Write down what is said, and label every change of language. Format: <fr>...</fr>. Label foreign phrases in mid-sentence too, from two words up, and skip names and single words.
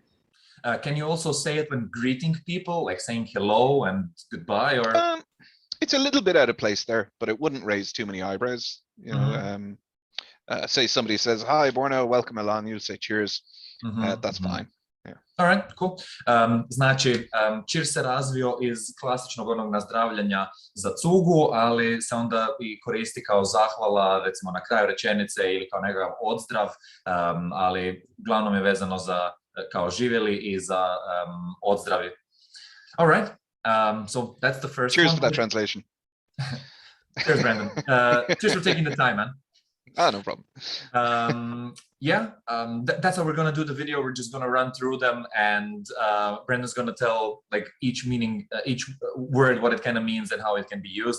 <en>Can you also say it when greeting people, like saying hello and goodbye, or? It's a little bit out of place there, but it wouldn't raise too many eyebrows. You know, say somebody says, "Hi, Borna, welcome along." You'll say cheers. That's fine. Yeah. All right, cool.</en> <hr>Znači, cheers se razvio iz klasičnog onog nazdravljanja za cugu, ali se onda i koristi kao zahvala, recimo na kraju rečenice ili kao nekakav odzdrav, ali uglavnom je vezano za kao živjeli i za odzdravi.</hr> <en>All right, so that's the first cheers one. For that translation. Cheers, Brendan. Cheers for taking the time, man. Ah, no problem. That's how we're going to do the video. We're just going to run through them, and Brendan's going to tell like each meaning, each word, what it kind of means and how it can be used.</en>